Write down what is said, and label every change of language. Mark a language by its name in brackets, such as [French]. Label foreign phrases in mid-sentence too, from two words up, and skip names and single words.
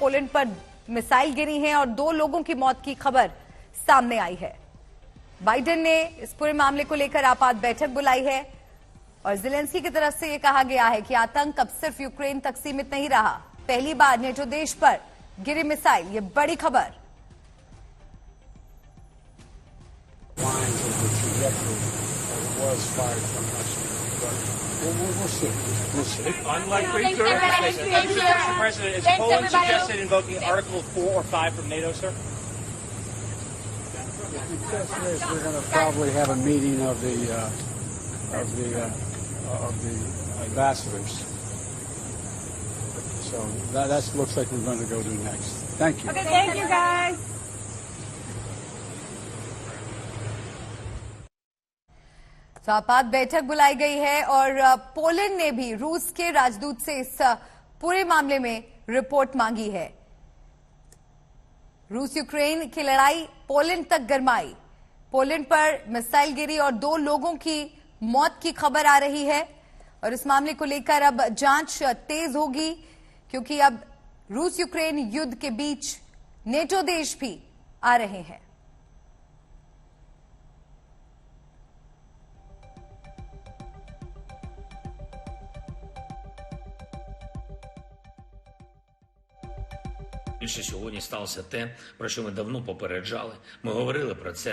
[Hindi] पोलैंड पर मिसाइल गिरी है और 2 लोगों की मौत की खबर सामने आई है। बाइडेन ने इस पूरे मामले को लेकर आपात बैठक बुलाई है और जेलेंस्की की तरफ से यह कहा गया है कि आतंक अब सिर्फ यूक्रेन तक सीमित नहीं रहा। पहली बार नेटो देश पर गिरी मिसाइल, ये बड़ी खबर। [English] We'll see. Unlikely, sir. Mr. President, is Poland suggested invoking Article 4 or 5 from NATO, sir? We're going to probably have a meeting of the ambassadors. So that looks like we're going to go do next. Thank you. Okay, thank you, guys. [Hindi] तो आपात बैठक बुलाई गई है और पोलैंड ने भी रूस के राजदूत से इस पूरे मामले में रिपोर्ट मांगी है। रूस यूक्रेन की लड़ाई पोलैंड तक गरमाई। पोलैंड पर मिसाइल गिरी और 2 लोगों की मौत की खबर आ रही है और इस मामले को लेकर अब जांच तेज होगी, क्योंकि अब रूस यूक्रेन युद्ध के बीच नेटो देश भी आ रहे हैं। [Ukrainian] Більше сьогодні сталося те, про що ми давно попереджали. Ми говорили про це.